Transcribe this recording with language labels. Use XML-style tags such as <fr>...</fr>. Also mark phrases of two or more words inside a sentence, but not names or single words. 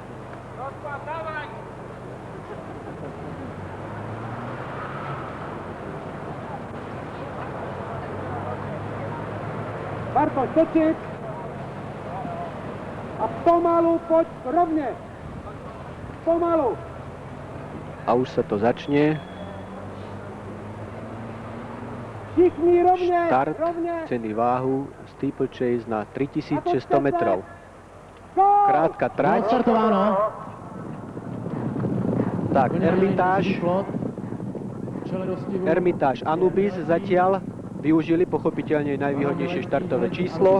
<cs>Bartoš, točit. A pomalu, pojď rovně. Pomalu.</cs> <sk>A už sa to začne.</sk> <cs>Všichni rovně, Štart, rovně. ceny váhu,</cs> <sk>Steeplechase na 3600 metrov. Go! Krátka trať.</sk> <cs>Odstartováno.</cs> <sk>Tak, Ermitáž Anubis zatiaľ využili pochopiteľne najvýhodnejšie štartové číslo.</sk>